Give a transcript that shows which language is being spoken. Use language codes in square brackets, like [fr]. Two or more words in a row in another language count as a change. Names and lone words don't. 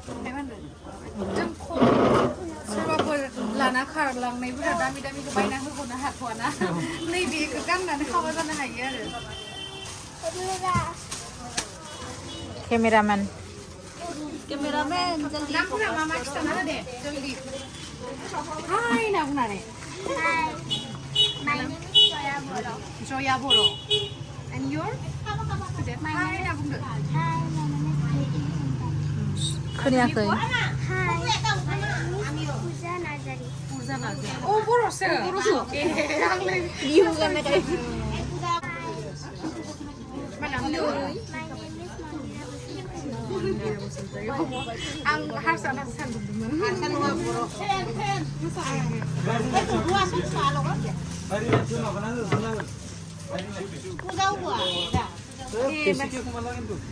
[brx] जों खम सोरबाफोर लाना खारलांनायफोरा दामि दामिखौ बायना होग'नो हाथ'वाना नैबेखौ गाननानै हाबा जानो हायो आरो केमेरामेन [en] Cameraman, jaldi. [brx] नामफोरा मा मा खिथाना हो दे जल्दि हाय होनना बुंनानै [en] Hi. My name is Joya Boro. जया बर' and your My हाय name [brx] होनना बुंदो [en] Hi, my name is Gwdan Gwdan. [brx] खोनायाखै [en] Hi. My name is Pooja Nazari. [brx] बुरजा नाजाया अ बर'सो ए आंलाय [en] You gonna get [brx] मा नाम [en] My name is [brx] आं हारसा सानदोंमोन हारसा नङा बर' बेसिकखौ खमाला खिन्थु